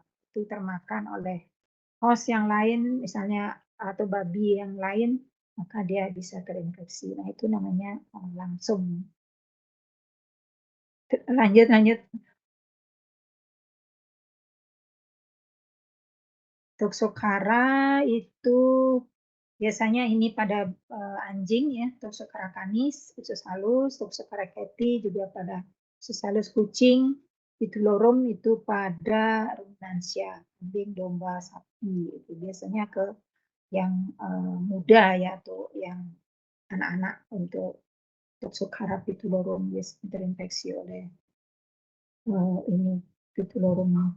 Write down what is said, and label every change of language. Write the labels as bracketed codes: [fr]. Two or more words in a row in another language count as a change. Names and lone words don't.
[id] Itu termakan oleh host yang lain, misalnya atau babi yang lain, maka dia bisa terinfeksi. Nah, itu namanya langsung. Lanjut. Toxocara itu biasanya ini pada anjing ya, Toxocara canis, usus halus, Toxocara cati juga pada usus halus kucing, Titulorum itu pada ruminansia, kambing, domba, sapi. Itu biasanya ke yang muda ya atau yang anak-anak untuk Toxocara pitulorum biasanya terinfeksi oleh ini pitulorum.